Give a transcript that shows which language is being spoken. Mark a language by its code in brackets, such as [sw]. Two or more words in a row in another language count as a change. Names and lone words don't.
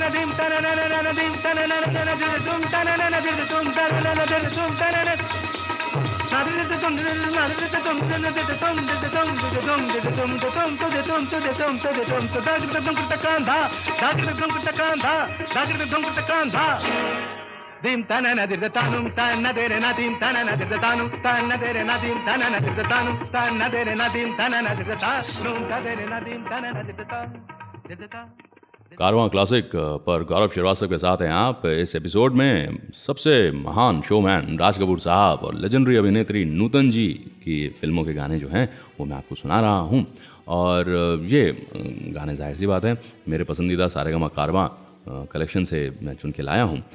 [hi] दीम तन नन दीम तन नन तुम तन नन तुम तन नन तुम तन नन दीम तन नदिर तानुम तन नदेरे नदीम तन नदिर तानुम तन नदेरे नदीम तन नदिर तानुम तन नदेरे नदीम तन नदिर तानुम तदेरे नदीम तन नदिर तानुम। कारवां क्लासिक पर गौरव श्रीवास्तव के साथ हैं आप। इस एपिसोड में सबसे महान शोमैन राज कपूर साहब और लेजेंडरी अभिनेत्री नूतन जी की फिल्मों के गाने जो हैं वो मैं आपको सुना रहा हूँ। और ये गाने जाहिर सी बात है मेरे पसंदीदा सारेगामा कारवां कलेक्शन से मैं चुन के लाया हूँ।